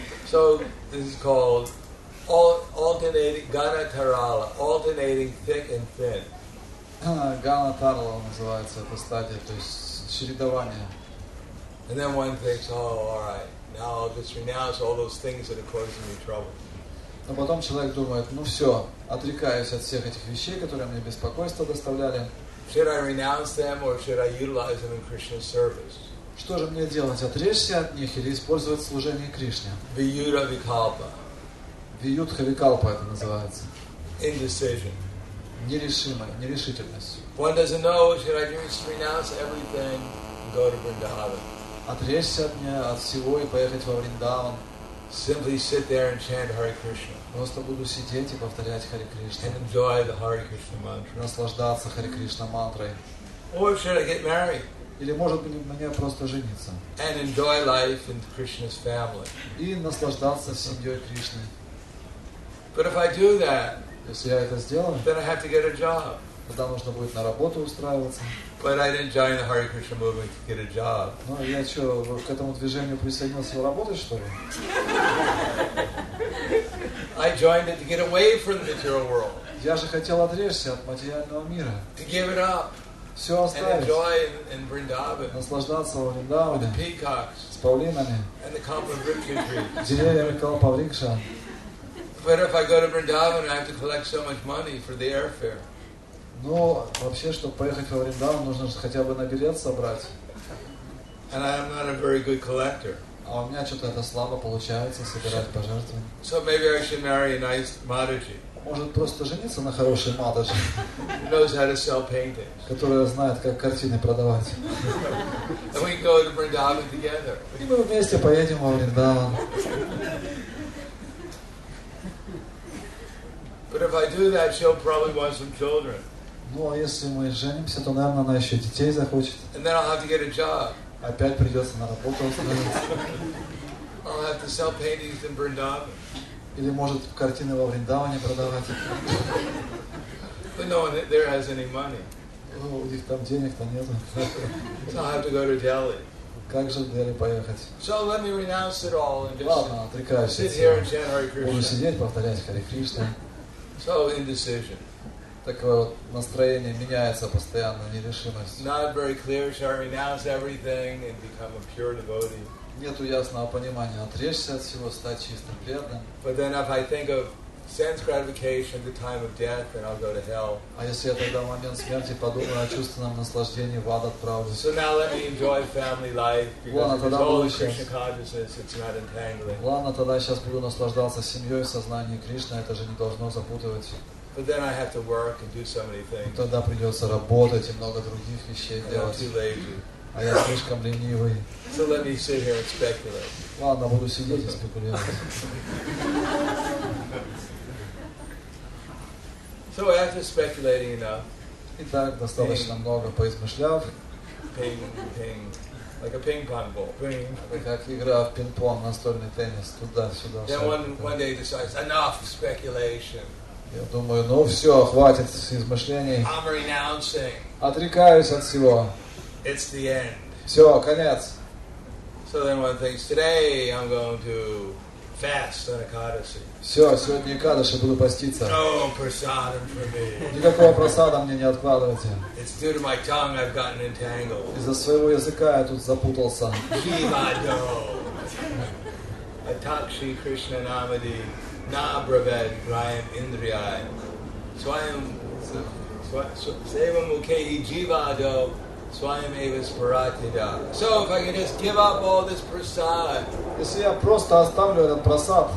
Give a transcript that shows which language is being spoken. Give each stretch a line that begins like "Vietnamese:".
English: So this is called alternating Gana Tarala, alternating thick and thin.
Russian: Гана Тарла называется эта стадия, то есть чередование.
English: And then one thinks, oh, all right, now I'll just renounce all those things that are causing me trouble.
Russian: Но потом человек думает, ну все, отрекаюсь от всех этих вещей, которые мне беспокойство доставляли.
English: Should I renounce them or should I utilize them in Krishna's service?
Russian: Что же мне делать, отречься от них или использовать служение Кришне?
English: Viyuta Vikalpa,
Russian: Виютха Викалпа это называется.
English: indecision.
Russian: Нерешительность.
English: One doesn't know, should I just renounce everything and go to Vrindavan?
Russian: Отречься от всего и поехать во Вриндаван.
English: Simply sit there and chant Hare Krishna
Russian: Просто буду сидеть и повторять Харе Кришна.
English: and enjoy the Hare Krishna mantra.
Russian: Наслаждаться Харе Кришна мантрой.
English: Or should I get married
Russian: Или может быть мне просто жениться.
English: and enjoy life in Krishna's family?
Russian: И наслаждаться семьей Кришны.
English: But if I do that,
Russian: Если я это сделаю,
English: then I have to get a job.
Russian: тогда нужно будет на работу устраиваться.
English: But I didn't join the Hare Krishna movement to get a job.
Russian: Ну, я что, к этому движению присоединился работать, что ли?
English: I joined it to get away from the material world,
Russian: Я же хотел отречься от материального мира.
English: to give it up
Russian: Все
English: and
Russian: оставить.
English: enjoy in Vrindavan
Russian: Наслаждаться во
English: with
Russian: Вриндаване
English: the peacocks
Russian: с павлинами,
English: and the Kalpavriksha tree.
Russian: деревьями Калпаврикша.
English: But if I go to Vrindavan, I have to collect so much money for the airfare.
Russian: Ну, вообще, чтобы поехать во Вриндаван, нужно же хотя бы на билет собрать.
English: And I'm not a very good collector.
Russian: А у меня что-то это слабо получается, собирать пожертвования.
English: So maybe I should marry a nice Mataji.
Russian: может просто жениться на хорошей матери,
English: who knows how to sell paintings.
Russian: которая знает, как картины продавать.
English: And we go to Vrindavan together.
Russian: И мы вместе поедем во Вриндаван.
English: But if I do that, she'll probably want some children.
Russian: Ну, а если мы женимся, то, наверное, она еще детей захочет.
English: And then I'll have to get a job.
Russian: Опять придется на работу устроиться.
English: I'll have to sell paintings in Vrindavan.
Russian: Или, может, картины во Вриндаване продавать.
English: But no one there has any money.
Russian: Ну, у них там денег-то нету.
English: So I'll have to go to Delhi.
Russian: Как же в Дели поехать?
English: So let me renounce it all and just
Russian: Ладно, отрекаюсь от
English: sit here and
Russian: всего.
English: chant Hare
Russian: Буду
English: Krishna.
Russian: сидеть, повторять Харе Кришна.
English: So indecision.
Russian: Такое вот настроение меняется постоянно, нерешимость.
English: Not very clear. Shall I renounce everything and become a pure devotee?
Russian: Нету ясного понимания, отречься от всего, стать чистым преданным.
English: But then if I think of sense gratification at the time of death, then I'll go to hell.
Russian: А если я тогда в момент смерти подумаю о чувственном наслаждении, в ад отправлюсь.
English: So now let me enjoy family life because
Russian: Ладно,
English: it's
Russian: тогда
English: all
Russian: буду
English: in
Russian: сейчас.
English: Krishna consciousness. It's not entangling.
Russian: Ладно, тогда сейчас буду наслаждаться семьей в сознании Кришны, это же не должно запутывать.
English: But then I have to work and do so many things.
Russian: Тогда придется работать и много других вещей
English: And I'm
Russian: делать.
English: too lazy.
Russian: А я слишком ленивый.
English: So let me sit here and speculate.
Russian: Ладно, буду сидеть и спекулировать.
English: So after speculating enough,
Russian: Итак, достаточно много поизмышляв.
English: ping, ping, like a ping pong ball, ping.
Russian: Это как игра в пинг-понг, настольный теннис, туда-сюда.
English: Then one day decides, enough speculation.
Russian: Я думаю, ну все, хватит измышлений.
English: I'm renouncing.
Russian: Отрекаюсь от всего.
English: It's the end.
Russian: Все, конец.
English: So then one thinks, today I'm going to fast on Ekadasi.
Russian: Все, сегодня Экадаши буду поститься.
English: No prasadam for me.
Russian: Никакого просада мне не откладывайте.
English: It's due to my tongue I've gotten entangled.
Russian: Из-за своего языка я тут запутался.
Sanskrit: Jivado. Atakshi Krishna Namadi Na Bravad Grayam Indriyai. Swayam Sevam Mukehi Jivado Swayam Evis Paratida.
English: So if I can just give up all this prasad,
Russian: Если я просто оставлю этот просад,